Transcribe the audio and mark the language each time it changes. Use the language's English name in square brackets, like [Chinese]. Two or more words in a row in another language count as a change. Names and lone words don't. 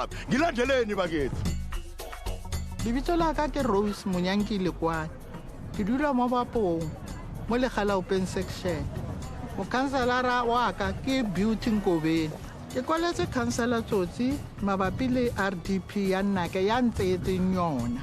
[Zulu] lapha ngilandeleni bakithi. [Southern Sotho] Lebitso la ka ke Rose Monyanki Lekwane. [Tswana] Ke dula mo Bapong mo Legala [English] open section. [Tswana] Mo kanselara wa ka ke Beauty Nkobeni. Ke kwaletse kansela Tsotsi mabapi le RDP ya Nnake ya ntsetseng yona.